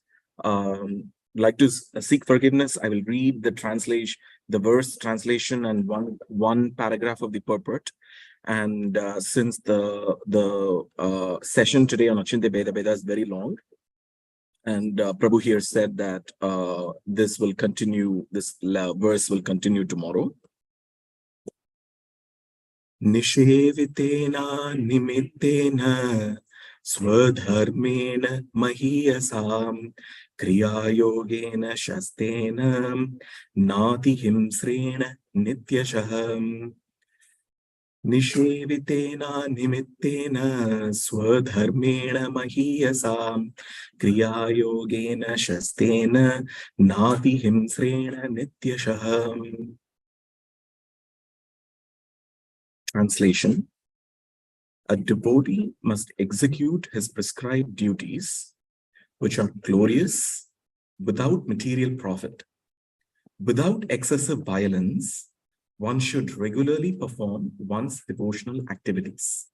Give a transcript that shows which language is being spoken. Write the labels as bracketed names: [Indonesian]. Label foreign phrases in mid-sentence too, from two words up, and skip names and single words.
[English] Like to seek forgiveness, I will read the translation, the verse translation, and one paragraph of the purport. And since the session today on Achinta Bheda is very long, and Prabhu here said that this will continue, this verse will continue tomorrow. [Sanskrit] निषेवितेन निमित्तेन स्वधर्मेण महीयसा क्रियायोगेन शस्तेन नाति हिंस्रेण नित्यशः. निषेवितेन निमित्तेन स्वधर्मेण महीयसा क्रियायोगेन शस्तेन नाति हिंस्रेण नित्यशः. [English] Translation: a devotee must execute his prescribed duties, which are glorious, without material profit. Without excessive violence, one should regularly perform one's devotional activities.